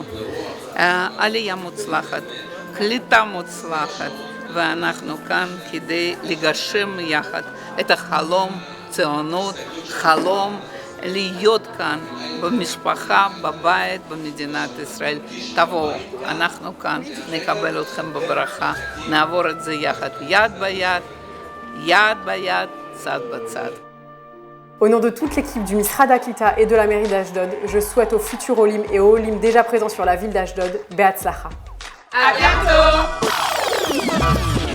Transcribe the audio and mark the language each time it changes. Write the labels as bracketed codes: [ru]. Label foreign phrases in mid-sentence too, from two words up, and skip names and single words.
[he] עלייה מוצלחת, קליטה מוצלחת, ואנחנו כאן כדי לגשם יחד את החלום, ציונות, חלום, להיות כאן במשפחה, בבית, במדינת ישראל. תבואו, אנחנו כאן, נקבל אתכם בברכה, נעבור את זה יחד, יד ביד, צד בצד. [fr] Au nom de toute l'équipe du Misrad Aklita et de la mairie d'Ashdod, je souhaite aux futurs Olim et aux Olim déjà présents sur la ville d'Ashdod, Be'atzlacha. À bientôt!